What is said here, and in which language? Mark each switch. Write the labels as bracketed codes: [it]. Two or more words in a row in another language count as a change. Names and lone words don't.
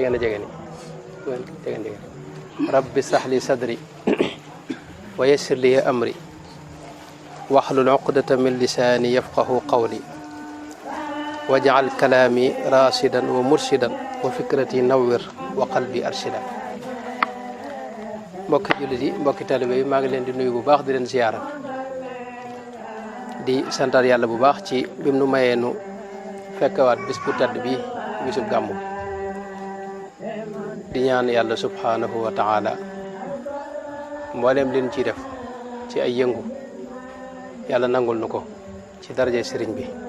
[ar] رب اشرح لي صدري ويسر لي أمري واحلل عقدة من لساني يفقه قولي واجعل كلامي راشدا ومرشدا وفكرتي نور وقلبي أرشدا. [wo] mbokki jullit yi mbokki taalibe yi maa ngi leen di nuyu bu baax di leen ziyaara di santaat yàlla bu baax ci bim nu mayee nu fekkewaat bis bu tedd bi bisub gàmmu di ñaan yàlla [ar] سبحانه وتعالى [wo] mbooleem liñ ciy def ci ay yëngu yàlla nangul nu ko ci daraje sëriñ bi.